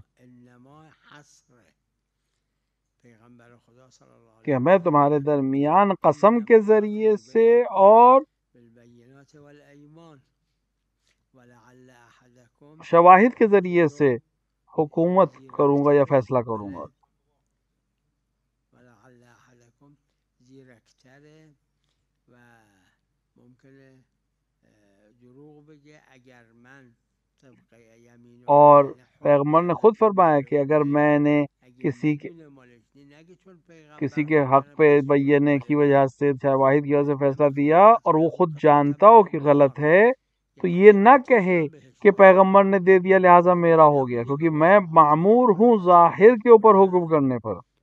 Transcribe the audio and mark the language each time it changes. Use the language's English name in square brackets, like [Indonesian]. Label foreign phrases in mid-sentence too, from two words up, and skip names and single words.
[Arabic] انما حسر پیغمبر خدا صلی اللہ [Urdu] کہ [Arabic] علیہ [Urdu] میں تمہارے درمیان قسم کے ذریعے سے اور [Arabic] بالبینات والایمان ولعل احدکم [Urdu] شواہد کے ذریعے سے حکومت کروں گا یا فیصلہ کروں گا. [Arabic] ولعل احدکم [Persian] زیرکتر و ممکنه دروغ بگه اگر من طبق یمین [Urdu] اور پیغمبر نے خود فرمایا کہ اگر میں نے کسی کے حق پہ بینے کی وجہ سے شواہد کی وجہ سے فیصلہ دیا اور وہ خود جانتا ہو کہ غلط ہے تو یہ نہ کہے کہ پیغمبر نے دے دیا لہٰذا میرا ہو گیا، کیونکہ میں معمور ہوں ظاہر کے اوپر حکم کرنے پر.